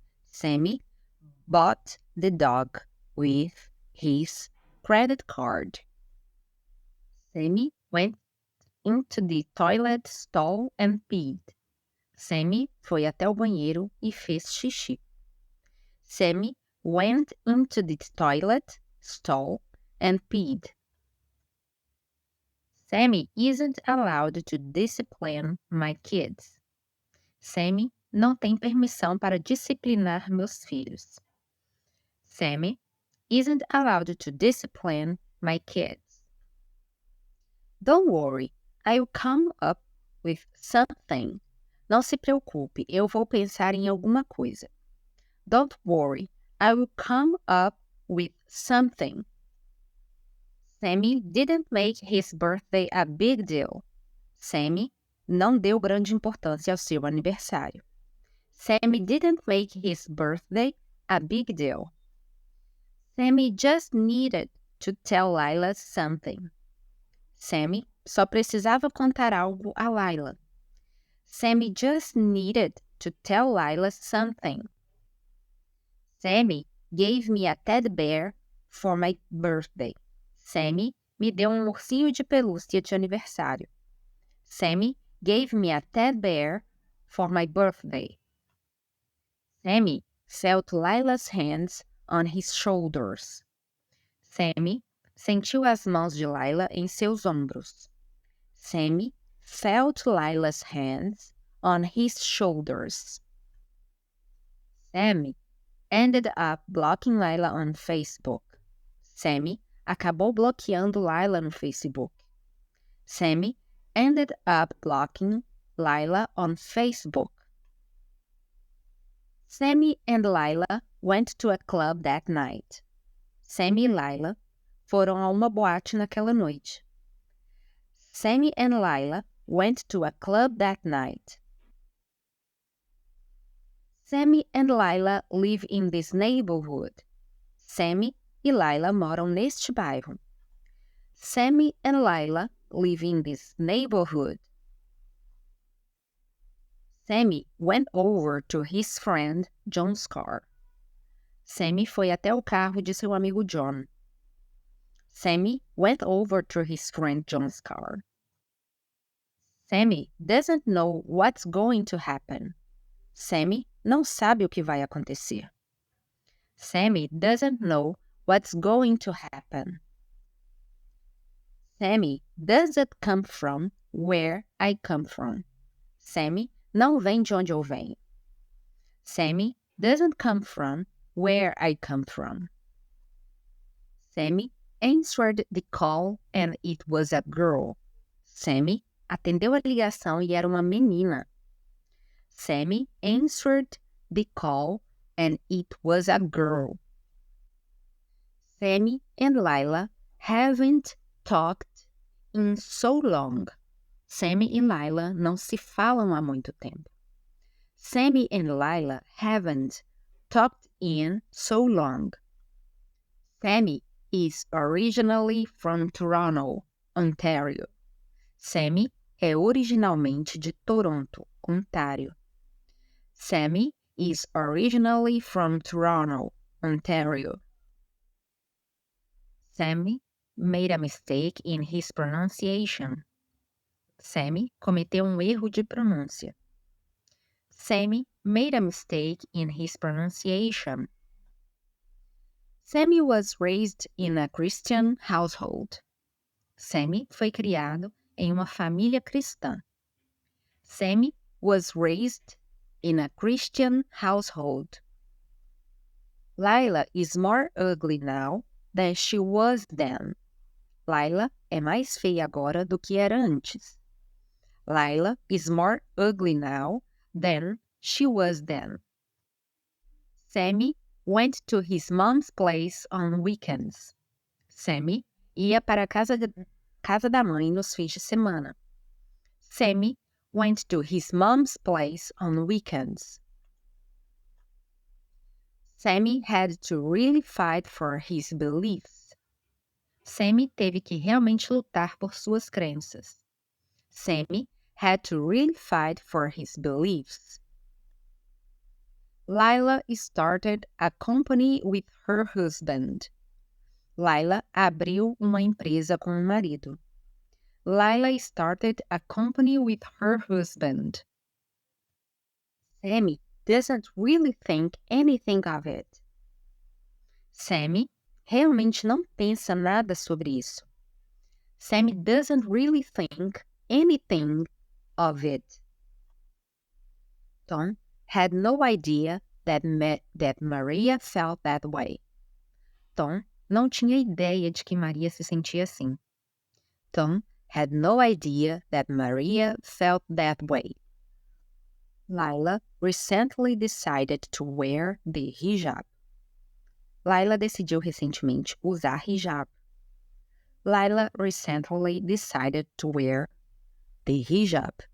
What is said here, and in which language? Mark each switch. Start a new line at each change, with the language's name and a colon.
English: Sammy bought the dog with his credit card. Sammy went into the toilet stall and peed.
Portuguese: Sammy foi até o banheiro e fez xixi.
English: Sammy went into the toilet stall and peed. Sammy isn't allowed to discipline my kids.
Portuguese: Sammy não tem permissão para disciplinar meus filhos.
English: Sammy isn't allowed to discipline my kids. Don't worry, I'll come up with something.
Portuguese: Não se preocupe, eu vou pensar em alguma coisa.
English: Don't worry, I will come up with something. Sammy didn't make his birthday a big deal.
Portuguese: Sammy não deu grande importância ao seu aniversário.
English: Sammy didn't make his birthday a big deal. Sammy just needed to tell Lila something.
Portuguese: Sammy só precisava contar algo a Lila.
English: Sammy just needed to tell Lila something. Sammy gave me a teddy bear for my birthday.
Portuguese: Sammy me deu um ursinho de pelúcia de aniversário.
English: Sammy gave me a teddy bear for my birthday. Sammy felt Lila's hands on his shoulders.
Portuguese: Sammy sentiu as mãos de Lila em seus ombros.
English: Sammy felt Lila's hands on his shoulders. Sammy ended up blocking Lila on Facebook.
Portuguese: Sammy acabou bloqueando Lila no Facebook.
English: Sammy ended up blocking Lila on Facebook. Sammy and Lila went to a club that night.
Portuguese: Sammy e Lila foram a uma boate naquela noite.
English: Sammy and Lila went to a club that night. Sammy and Lila live in this neighborhood.
Portuguese: Sammy e Lila moram neste bairro.
English: Sammy and Lila live in this neighborhood. Sammy went over to his friend John's car.
Portuguese: Sammy foi até o carro de seu amigo John.
English: Sammy went over to his friend John's car. Sammy doesn't know what's going to happen.
Portuguese: Sammy não sabe o que vai acontecer.
English: Sammy doesn't know what's going to happen. Sammy doesn't come from where I come from.
Portuguese: Sammy não vem de onde eu venho.
English: Sammy doesn't come from where I come from. Sammy answered the call and it was a girl.
Portuguese: Sammy atendeu a ligação e era uma menina.
English: Sammy answered the call and it was a girl. Sammy and Lila haven't talked in so long.
Portuguese: Sammy e Lila não se falam há muito tempo.
English: Sammy and Lila haven't talked in so long. Sammy is originally from Toronto, Ontario.
Portuguese: Sammy é originalmente de Toronto, Ontário.
English: Sammy is originally from Toronto, Ontario. Sammy made a mistake in his pronunciation.
Portuguese: Sammy cometeu erro de pronúncia.
English: Sammy made a mistake in his pronunciation. Sammy was raised in a Christian household.
Portuguese: Sammy foi criado em uma família cristã.
English: Sammy was raised in a Christian household. Lila is more ugly now than she was then.
Portuguese: Lila é mais feia agora do que era antes.
English: Lila is more ugly now than she was then. Sammy went to his mom's place on weekends.
Portuguese: Sammy ia para a casa da mãe nos fins de semana.
English: Sammy went to his mom's place on weekends. Sammy had to really fight for his beliefs.
Portuguese: Sammy teve que realmente lutar por suas crenças.
English: Sammy had to really fight for his beliefs. Lila started a company with her husband.
Portuguese: Lila abriu uma empresa com o marido.
English: Lila started a company with her husband. Sammy doesn't really think anything of it.
Portuguese: Sammy realmente não pensa nada sobre isso.
English: Sammy doesn't really think anything of it. Tom had no idea that Maria felt that way.
Portuguese: Tom não tinha ideia de que Maria se sentia assim.
English: Tom had no idea that Maria felt that way. Lila recently decided to wear the hijab.
Portuguese: Lila decidiu recentemente usar hijab.
English: Lila recently decided to wear the hijab.